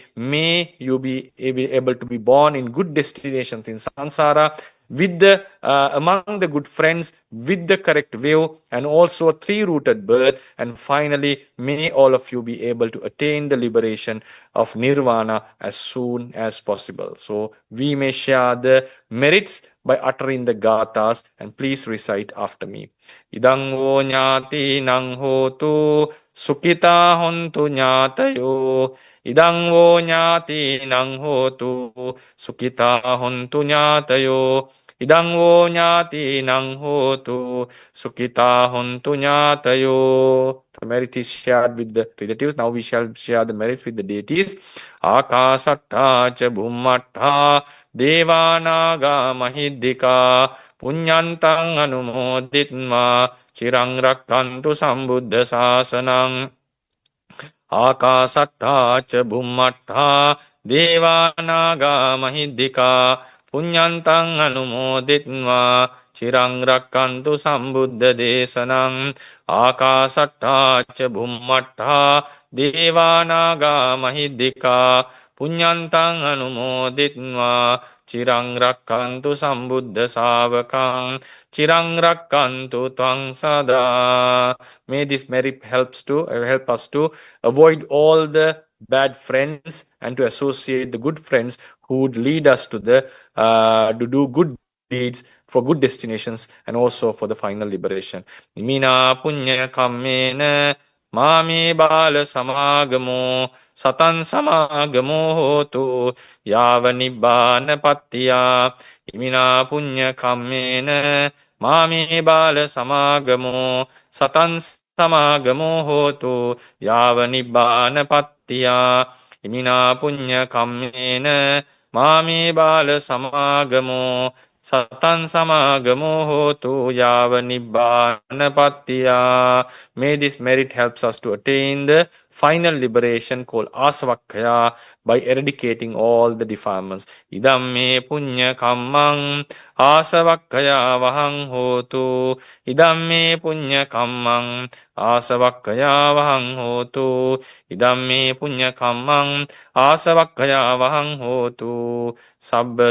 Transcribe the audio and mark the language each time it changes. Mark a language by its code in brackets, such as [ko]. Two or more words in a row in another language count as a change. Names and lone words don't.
[en] May you be able to be born in good destinations in samsara, with the among the good friends, with the correct view, and also a three-rooted birth. And finally, may all of you be able to attain the liberation of nirvana as soon as possible. So we may share the merits by uttering the gathas, and please recite after me. [pi] Idang vo nyati nang hotu sukita hontu nyatayo. Idang vo nyati nang hotu sukita hontu nyatayo. Idang vo nyati nang hotu sukita hontu nyatayo. [en] The merit is shared with the relatives. Now we shall share the merits with the deities. [pi] Akasatta cha bhummatta devanaga mahiddhika punyantang anumoditma chirang rakkantu sambuddha sasanang. Akasatta cha bhummatta devanaga mahiddhika punyantang anumoditma chirang rakkantu sambuddha desanang. Akasatta cha bhummatta devanaga mahiddhika punyantang anumoditma chirang rakkantu sambuddha savakang chirang rakkantu tvang sada. [en] May this merit help us to avoid all the bad friends and to associate the good friends who would lead us to do good deeds for good destinations and also for the final liberation. [pi] Imina punya kammena mami bala samagamo satan samagamo hotu yava nibbana pattiya. Imina punya kammena mami bala samagamo satan samagamo hotu yava nibbana pattiya. Imina punya kammena mami bala samagamo satan samagamo hotu yava nibbana pattiya. [en] May this merit helps us to attain the final liberation called asavakkaya by eradicating all the defilements. [pi] Idam me punya kammang asavakkaya vahang hotu. Idam me punya kammang asavakkaya vahang hotu. Idam me punya kammang asavakkaya vahang hotu.